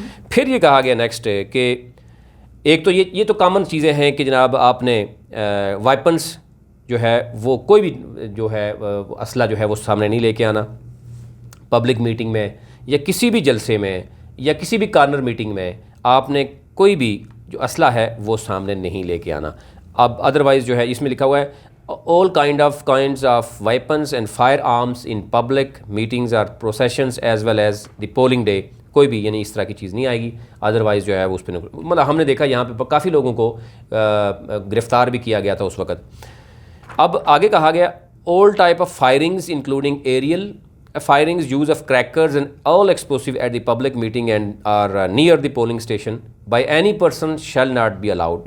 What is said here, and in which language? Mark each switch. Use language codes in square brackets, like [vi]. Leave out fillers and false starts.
[ur] پھر یہ کہا گیا نیکسٹ کہ ایک تو یہ تو کامن چیزیں ہیں کہ جناب آپ نے وائپنس جو ہے وہ کوئی بھی جو ہے اسلحہ جو ہے وہ سامنے نہیں لے کے آنا. پبلک میٹنگ میں یا کسی بھی جلسے میں یا کسی بھی کارنر میٹنگ میں آپ نے کوئی بھی جو اسلحہ ہے وہ سامنے نہیں لے کے آنا. اب ادروائز جو ہے اس میں لکھا ہوا ہے [en] all kinds of weapons and firearms in public meetings or processions as well as the polling day. [ur] کوئی بھی یعنی اس طرح کی چیز نہیں آئے گی, ادروائز جو ہے وہ اس پہ مطلب ہم نے دیکھا یہاں پہ کافی لوگوں کو گرفتار بھی کیا گیا تھا اس وقت. اب آگے کہا گیا [en] all type of firings including aerial firings, use of crackers and all explosive at the public meeting and or near the polling station by any person shall not be allowed.